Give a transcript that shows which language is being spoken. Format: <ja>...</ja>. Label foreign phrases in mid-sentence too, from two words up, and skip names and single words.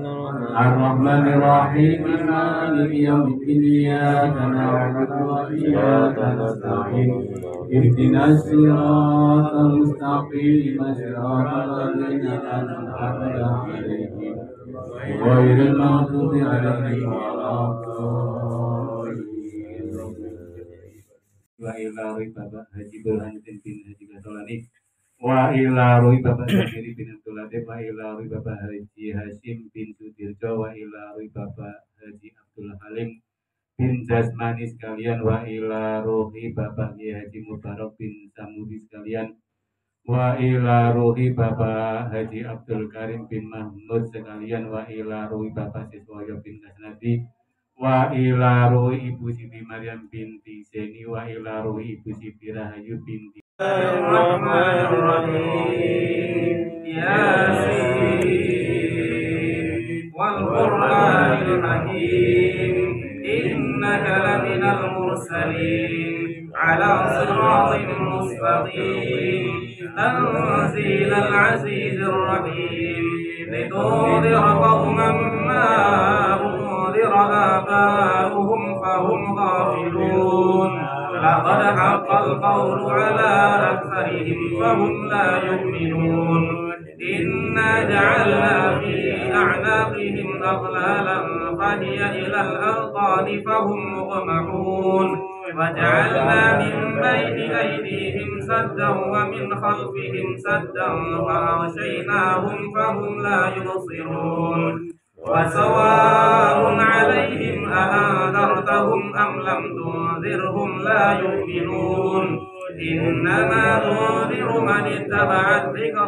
<ar>الرحمن الرحيم مالك يوم الدين إياك نعبد وإياك نستعين اهدنا الصراط المستقيم صراط الذين أنعمت عليهم غير المغضوب عليهم ولا الضالين. Wa ila roy Bapak Haji Burhanuddin bin Haji Gatolani, wa ila roy Bapak Zakiri bin Abdullah, wa ila roy Bapak Haji Hashim bin Sudirjo, wa ila roy Bapak Haji Abdul Halim bin Jasmani sekalian, wa ila rohi Bapak Haji Mubarak bin Samudi sekalian, wa ila rohi Bapak Haji Abdul Karim bin Mahmud sekalian, wa ila rohi Bapak Siswoyo bin Kasnadi, wa ila rohi Ibu Siti Maryam binti Zeni, wa ila rohi Ibu Siti Rahayu binti Bismillahirrahmanirrahim. يس والقرآن الحكيم إنك لمن المرسلين على صراط مستقيم تنزيل العزيز الرحيم لتنذر قوما ما أنذر آباؤهم فهم غافلون لقد حق القول على أكثرهم فهم لا يؤمنون إنا جعلنا في أعناقهم أغلالا فهي إلى الأذقان فهم مقمحون وجعلنا من بين أيديهم سدا ومن خلفهم سدا فأغشيناهم فهم لا يبصرون وسواء عليهم أأنذرتهم أم لم تنذرهم لا يؤمنون إنما تنذر من اتبع الذكر</ar>